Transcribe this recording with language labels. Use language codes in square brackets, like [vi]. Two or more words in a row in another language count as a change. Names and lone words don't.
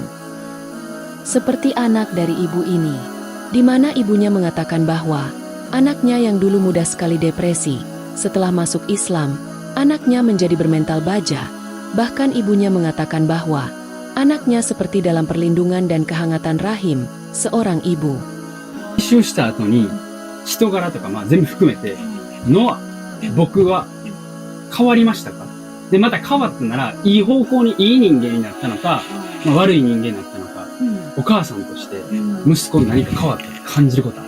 [id] Seperti anak dari ibu ini, di mana ibunya mengatakan bahwa anaknya yang dulu mudah sekali depresi, setelah masuk Islam, anaknya menjadi bermental baja. Bahkan ibunya mengatakan bahwa anaknya seperti dalam perlindungan dan kehangatan rahim seorang ibu. [ja] 一周した後に人柄とか全部含めてのは僕は変わりましたか？でまた変わったならいい方向にいい人間になったのか、悪い人間になったのか、お母さんとして息子に何か変わったって感じることある？